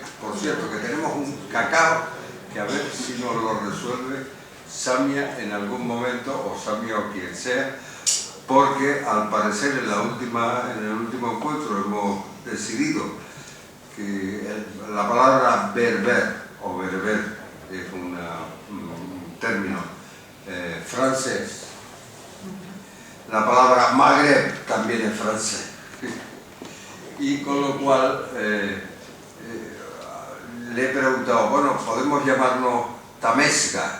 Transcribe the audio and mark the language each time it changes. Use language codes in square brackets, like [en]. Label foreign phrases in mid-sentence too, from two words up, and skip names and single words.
[es] Por cierto, que tenemos un cacao que a ver si nos lo resuelve Samia en algún momento, o Samia o quien sea, porque al parecer en el último encuentro hemos decidido que la palabra berber o berber es un término francés. La palabra Magreb también es francés. Y con lo cual le he preguntado, bueno, ¿podemos llamarnos Tamesca?